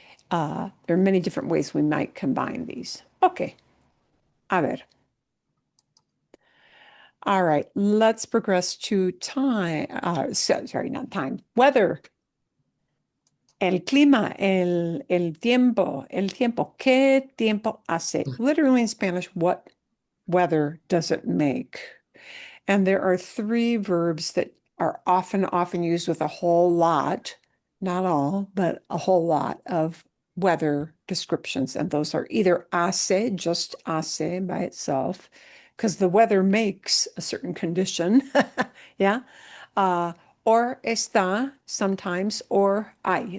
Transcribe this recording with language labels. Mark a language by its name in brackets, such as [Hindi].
[English] There are many different ways we might combine these. Okay. [Spanish] A ver. [English] All right, let's progress to time. Sorry, not time. Weather. [Spanish] El clima, el tiempo, ¿Qué tiempo hace? [English] Literally in Spanish, what weather does it make? And there are 3 verbs that are often used with a whole lot, not all, but a whole lot of weather descriptions. And those are either hace, just hace by itself, because the weather makes a certain condition, yeah, or está sometimes, or hay.